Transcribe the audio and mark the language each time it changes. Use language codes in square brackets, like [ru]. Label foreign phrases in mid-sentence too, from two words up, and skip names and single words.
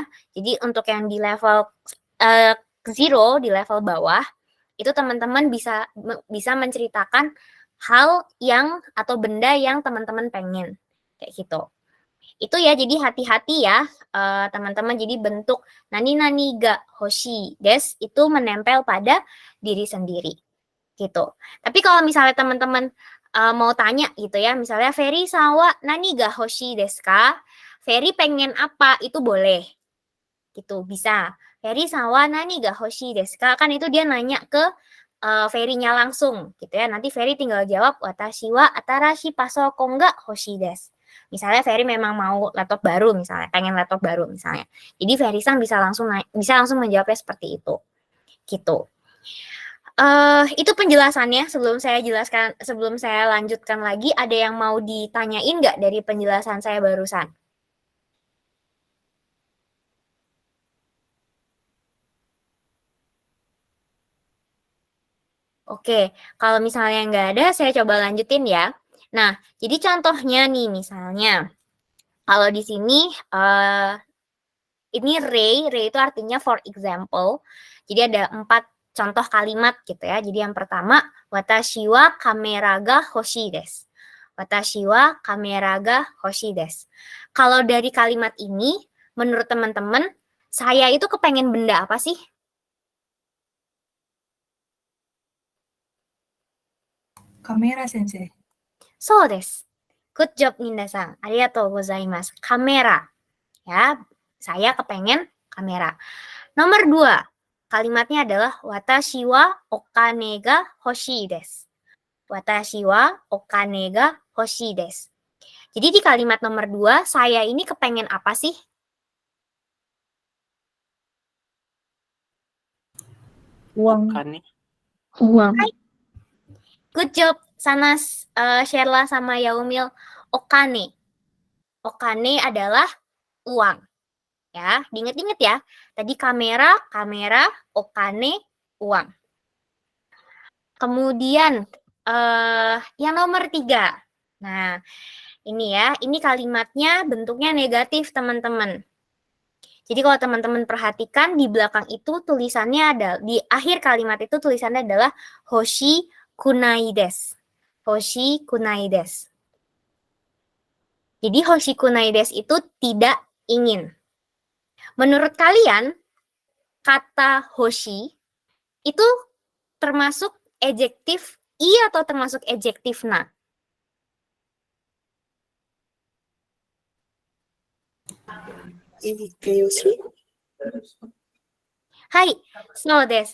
[id] Jadi untuk yang di level 0, di level bawah, itu teman-teman bisa menceritakan hal yang atau benda yang teman-teman pengen. Kayak gitu. Itu ya, jadi hati-hati ya teman-teman. Jadi bentuk [ja] 何々が欲しいです [id] itu menempel pada diri sendiri. Gitu. Tapi kalau misalnya teman-teman mau tanya gitu ya, misalnya Ferry [ja] さわ何が欲しいですか? [id] Ferry pengen apa? Itu boleh. Gitu, bisa. [ja] Ferry さわ何が欲しいですか? [id] Kan itu dia nanya ke Ferry-nya langsung gitu ya. Nanti Ferry tinggal jawab [ja] 私は新しいパソコンが欲しいです. [id] Misalnya Ferry memang mau laptop baru misalnya, pengen laptop baru misalnya. Jadi Ferry-san bisa langsung menjawabnya seperti itu. Gitu. Itu penjelasannya. Sebelum saya lanjutkan lagi, ada yang mau ditanyain nggak dari penjelasan saya barusan? Oke, kalau misalnya nggak ada, saya coba lanjutin ya. Nah, jadi contohnya nih misalnya, kalau di sini ini Ray itu artinya [en] for example. [id] Jadi ada 4 contoh kalimat gitu ya. Jadi yang pertama, [ja] 私はカメラが欲しいです. 私はカメラが欲しいです. [id] Kalau dari kalimat ini, menurut teman-teman, saya itu kepengen benda apa sih? Kamera sensei. [ja] そうです. [en] Good job minasan. [ja] ありがとうございます. [id] Kamera. Ya, saya kepengen kamera. Nomor 2, kalimatnya adalah [ja] 私はお金が欲しいです. 私はお金が欲しいです. [id] Jadi di kalimat nomor 2, saya ini kepengen apa sih? Uang. Bukan nih. Uang. [en] Good job, [id] sana Sherla sama Yaumil. Okane. Okane adalah uang. Ya, diinget-inget ya. Tadi kamera, okane, uang. Kemudian yang nomor 3. Nah, ini ya, ini kalimatnya bentuknya negatif, teman-teman. Jadi kalau teman-teman perhatikan di belakang itu tulisannya ada, di akhir kalimat itu tulisannya adalah [ja] 欲しくないです. 欲しくないです. [id] Jadi [ja] 欲しくないです [id] itu tidak ingin. Menurut kalian, kata hoshi itu termasuk adjektif i atau termasuk adjektif na? [ja] はい、そうです.